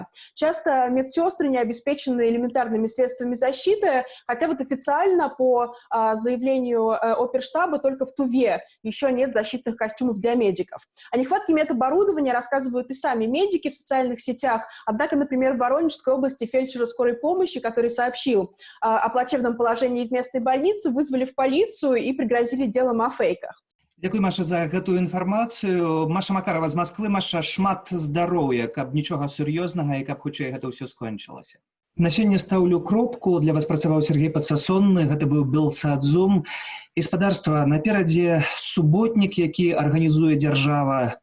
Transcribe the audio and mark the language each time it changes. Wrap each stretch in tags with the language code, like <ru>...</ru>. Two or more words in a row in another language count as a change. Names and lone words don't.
<ru>Часто медсестры не обеспечены элементарными средствами защиты, хотя вот официально по заявлению Оперштаба только в Туве еще нет защитных костюмов для медиков. О нехватке медоборудования рассказывают и сами медики в социальных сетях, однако, например, в Воронежской области фельдшера скорой помощи, который сообщил о плачевном положении в местной больнице, вызвали в полицию и пригрозили делом о фейках.</ru> <be>Дзякуй, Маша, за гэтую інфармацыю. Маша Макарова з Масквы. Маша, шмат здароўя, каб нічога сур'ёзнага і каб хутчэй гэта ўсё скончылася. На сёння стаўлю кропку. Для вас працаваў Сергей Падсасонны. Гэта быў Белсадзум. Гаспадарства, наперадзе суботнік, які арганізуе дзяржава.</be>